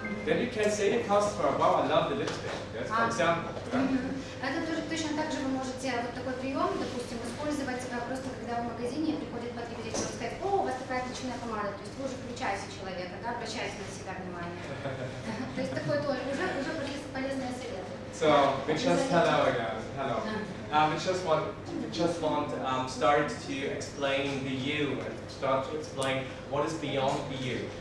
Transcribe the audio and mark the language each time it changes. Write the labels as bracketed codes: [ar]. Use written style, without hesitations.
[en] Then you can say to the customer, wow, I love the lipstick. That's for example. [ru] Это тоже точно так же вы можете вот такой прием, допустим, использовать просто когда в магазине приходит потребитель, и сказать, о, у вас такая отличная помада, то есть вы уже включаете человека, да, обращаете на себя внимание. То есть такой тоже уже полезный совет. [en] So we just hello again. Hello. We just want start to explain the you and start to explain what is beyond the you.